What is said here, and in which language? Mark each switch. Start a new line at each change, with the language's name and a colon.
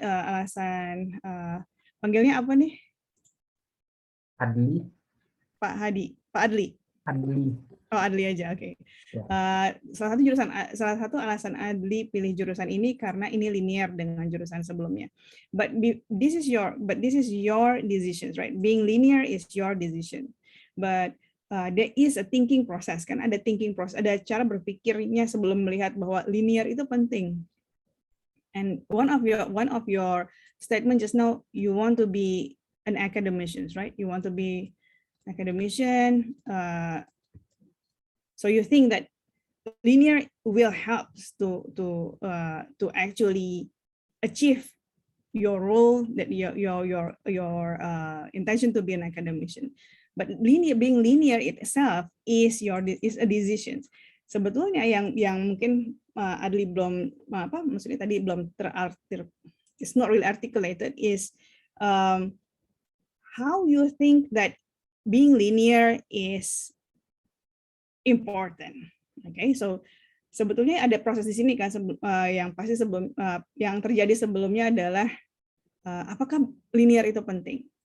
Indonesian: Alasan panggilnya apa nih? Adli. Pak Hadi. Pak Adli. Adli. Oh, Adli aja. Oke. Salah satu alasan Adli pilih jurusan ini karena ini linear dengan jurusan sebelumnya.
English: But this is your decisions, right? Being linear is your decision. But there is a thinking process, kan?
Indonesian: Ada thinking process, ada cara berpikirnya sebelum melihat bahwa linear itu penting.
English: And one of your statement just now, you want to be an academician, right? You want to be academician. So you think that linear will help to actually achieve your role, that your intention to be an academician. But being linear itself is a decision.
Indonesian: Sebetulnya yang mungkin Adli belum maksudnya tadi belum
English: it's not really articulated is how you think that being linear is important. Okay, so
Indonesian: sebetulnya ada proses di sini kan yang pasti yang terjadi sebelumnya adalah apakah linear itu penting?